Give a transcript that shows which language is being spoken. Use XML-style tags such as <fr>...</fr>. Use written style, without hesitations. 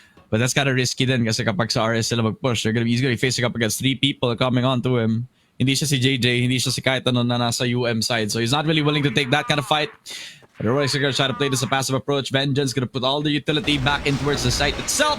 <en>But that's kind of risky</en> <tl>din kasi kapag sa RS sila mag-push,</tl> <en>he's gonna be facing up against 3 people coming on to him.</en> <tl>Hindi siya si JJ, hindi siya si kahit ano na nasa UM side.</tl> <en>So he's not really willing to take that kind of fight. Heroics are gonna try to play this a passive approach. Vengeance gonna put all the utility back in towards the site itself.</en>